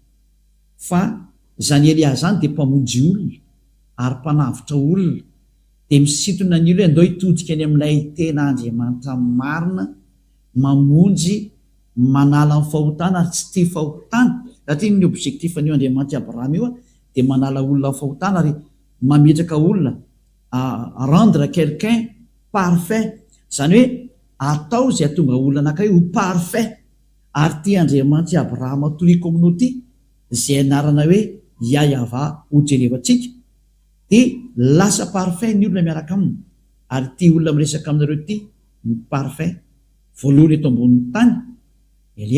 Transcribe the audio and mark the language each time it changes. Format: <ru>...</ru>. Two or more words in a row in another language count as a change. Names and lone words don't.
<mg>fa zany Elia zany dia mpamonjy olona ary mpanavitra olona dia misintona ny olo hoe andao hitodika any amin'ilay tena Andriamanitra marina, mamonjy, manala ny fahotana ary tsy tia fahotana. Satria ny objectifan'io Andriamanitra Abraham io dia manala olona fahotana ary mametraka olona,</mg> <fr>rendre quelqu'un parfait,</fr> <mg>zany hoe atao zay atonga olona anankiray ho parfait. Ary tia Andriamanitra Abraham toy communauté zay anarana hoe Yahva ho jerevantsika, dia lasa parfait ny olona miaraka aminy. Ary tia olona miresaka aminareo ty ny parfait voalohany eto ambonin'ny tany Elia.</mg>